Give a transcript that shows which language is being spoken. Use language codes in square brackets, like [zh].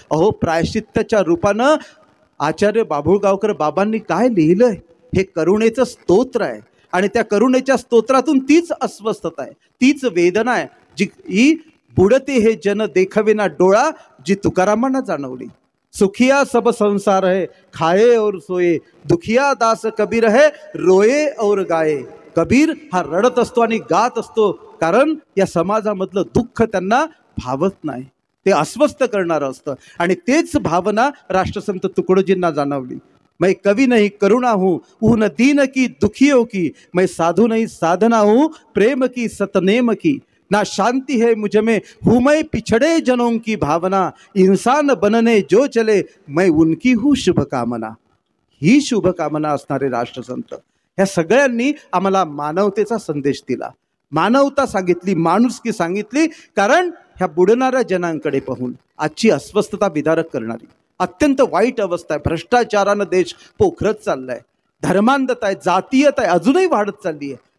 [mr] अहो, प्रायश्चित्ताच्या रूपानं आचार्य बाभुळगावकर बाबांनी काय लिहिलंय, हे करुणेचं स्तोत्र आहे. आणि त्या करुणेच्या स्तोत्रातून तीच अस्वस्थता आहे, तीच वेदना आहे जी ही बुडते हे जन देखविना डोळा, जी तुकारामांना जाणवली. [hi] सुखिया सब संसार है खाए और सोए, दुखिया दास कबीर है रोये और गाये. [mr] कबीर हा रडत असतो आणि गात असतो, कारण या समाजामधलं दुःख त्यांना भावत नाही, ते अस्वस्थ करणारं असतं. आणि तेच भावना राष्ट्रसंत तुकडोजींना जाणवली. [hi] मैं कवि नहीं करुणा हूँ, ऊन दीन की दुखियों की, मैं साधु नहीं साधना हूँ, प्रेम की सतनेम की. ना शांति है मुझ में, हूँ मैं पिछड़े जनों की भावना, इंसान बनने जो चले मैं उनकी हूँ शुभकामना. [mr] ही शुभकामना असणारे राष्ट्रसंत ह्या सगळ्यांनी आम्हाला मानवतेचा संदेश दिला, मानवता सांगितली, माणुसकी सांगितली. कारण ह्या बुडणाऱ्या जनांकडे पाहून आजची अस्वस्थता विदारक करणारी अत्यंत वाईट अवस्था आहे. भ्रष्टाचारानं देश पोखरत चाललाय, धर्मांधता आहे, जातीयता आहे, अजूनही वाढत चालली आहे.